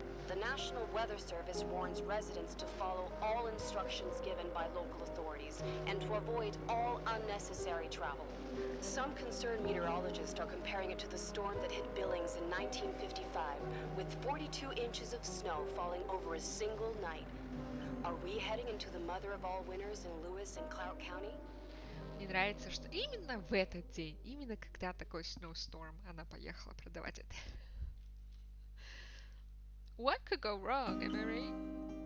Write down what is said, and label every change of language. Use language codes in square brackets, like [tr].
[en] The National Weather Service warns residents to follow all instructions given by local authorities and to avoid all unnecessary travel. Some concerned meteorologists are comparing it to the storm that hit Billings in 1955, with 42 inches of snow falling over a single night. Are we heading into the mother of all winters in Lewis and Clark County? [ru] Мне нравится, что именно в этот день, именно когда такой snowstorm, она поехала продавать это. [en] What could go wrong, am I right?